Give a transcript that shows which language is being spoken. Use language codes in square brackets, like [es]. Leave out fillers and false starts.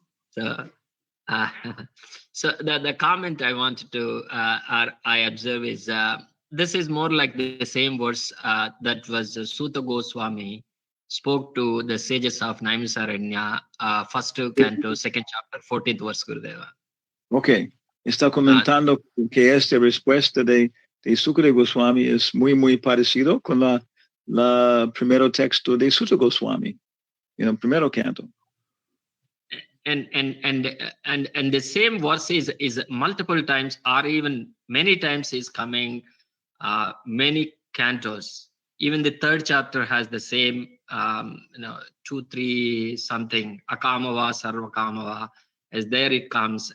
[en] So, so the comment I wanted to, I observe is, this is more like the same verse that was Sutta Goswami spoke to the sages of Naimisaranya, first canto, second chapter, 14th verse, Gurudeva. Okay. [es] Está comentando que esta respuesta de Sukadeva Goswami es muy parecido con la primero texto de Sutta Goswami, primero canto. [en] And the same verse is multiple times, or even many times, is coming many cantos. Even the third chapter has the same 2, 3 something akamava sarvakamava, as there it comes.